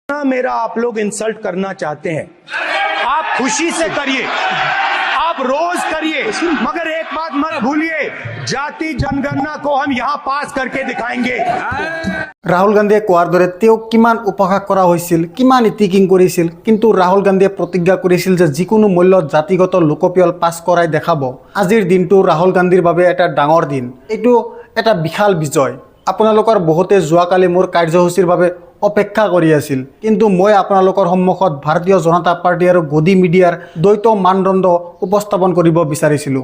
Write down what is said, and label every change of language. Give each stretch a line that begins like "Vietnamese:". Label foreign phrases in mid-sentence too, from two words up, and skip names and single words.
Hindi: मेरा आप लोग इंसल्ट करना चाहते हैं, आप खुशी से करिए, आप रोज करिए, मगर एक बात मत भूलिए, जाति जनगणना को हम यहाँ पास करके दिखाएंगे।
Assamese: রাহুল গান্ধীয়ে কোৱাৰ দৰে তেওঁক কিমান উপহাস কৰা হৈছিল, কিমান ইটিকিং কৰিছিল, কিন্তু ৰাহুল গান্ধীয়ে প্ৰতিজ্ঞা কৰিছিল যে যিকোনো মূল্যত জাতিগত লোকপিয়ল পাছ কৰাই দেখাব। আজিৰ দিনটো ৰাহুল গান্ধীৰ বাবে এটা ডাঙৰ দিন, এইটো এটা বিশাল বিজয়। আপোনালোকৰ বহুতে যোৱাকালি মোৰ কাৰ্যসূচীৰ বাবে অপেক্ষা কৰি আছিল, কিন্তু মই আপোনালোকৰ সন্মুখত ভাৰতীয় জনতা পাৰ্টি আৰু গদি মিডিয়াৰ দ্বৈত মানদণ্ড উপস্থাপন কৰিব বিচাৰিছিলোঁ।